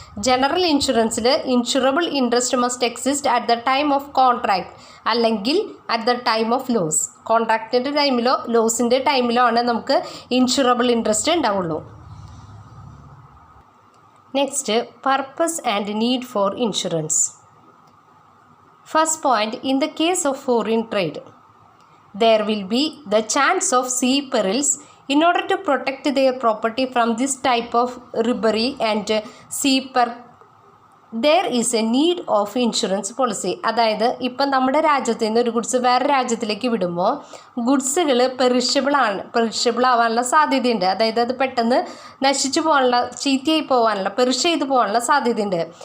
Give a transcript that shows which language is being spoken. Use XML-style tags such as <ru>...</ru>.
<en>General ഇൻഷുറൻസിൽ insurable interest must exist at the time of contract അല്ലെങ്കിൽ at the time of loss.</en> <ml>കോൺട്രാക്റ്റിൻ്റെ ടൈമിലോ ലോസിൻ്റെ ടൈമിലോ ആണ് നമുക്ക് insurable interest ഉണ്ടാവുള്ളൂ.</ml> <en>Next, purpose and need for insurance. First point, in the case of foreign trade, there will be the chance of sea perils. In order to protect their property from this type of robbery and sea there is a need of insurance policy.</en> <ml>അതായത് ഇപ്പം നമ്മുടെ രാജ്യത്ത് നിന്ന് ഒരു goods വേറെ രാജ്യത്തിലേക്ക് വിടുമ്പോൾ ഗുഡ്സുകൾ perishable ആവാനുള്ള സാധ്യതയുണ്ട്. അതായത് അത് പെട്ടെന്ന് നശിച്ചു പോകാനുള്ള, ചീത്തയായി പോകാനുള്ള, പെറിഷ് ചെയ്ത് പോകാനുള്ള സാധ്യതയുണ്ട്.</ml>